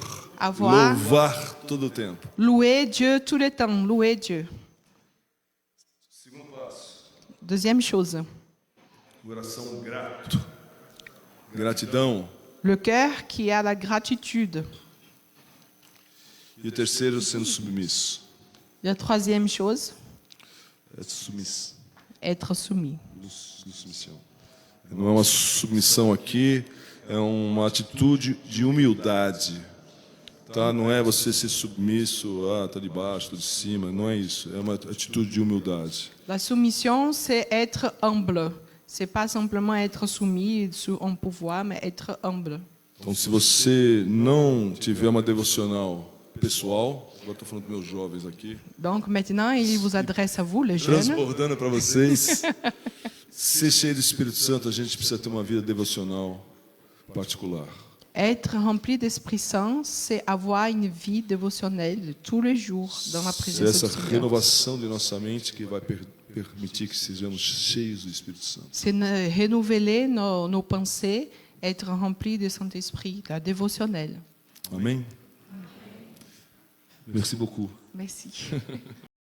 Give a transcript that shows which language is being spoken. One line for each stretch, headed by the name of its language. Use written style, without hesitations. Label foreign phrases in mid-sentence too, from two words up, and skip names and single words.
French: Avoir-
Portuguese: Louvar todo o tempo.
French: Louer Dieu tout le temps, louer Dieu.
Portuguese: Segundo passo,
French: Deuxième chose,
Portuguese: coração grato. Gratidão.
French: le cœur qui a la gratitude.
Portuguese: E o terceiro, sendo submisso.
French: La troisième chose,
Portuguese: É
French: être soumis.
Portuguese: submissão. Não é uma submissão aqui, é uma atitude de humildade. Tá? Não é você ser submisso, tá de baixo, tô de cima, não é isso. É uma atitude de humildade.
French: La soumission, c'est être humble. C'est pas simplement être soumis sous un pouvoir, mais être humble.
Portuguese: Então, se você não tiver uma devocional pessoal, agora estou falando para meus jovens aqui,
French: Donc maintenant, il vous adresse à vous, les jeunes.
Portuguese: transbordando para vocês, ser cheio do Espírito Santo, a gente precisa ter uma vida devocional particular.
French: Être rempli d'Esprit Saint, c'est avoir une vie dévotionnelle tous les jours dans la
Portuguese: É
French: présence
Portuguese: essa
French: du Seigneur.
Portuguese: renovação de nossa mente que vai permitir que sejamos cheios do Espírito Santo.
French: C'est renouveler nos pensées, être rempli du Saint-Esprit, la dévotionnelle. Amém? Merci beaucoup. Merci.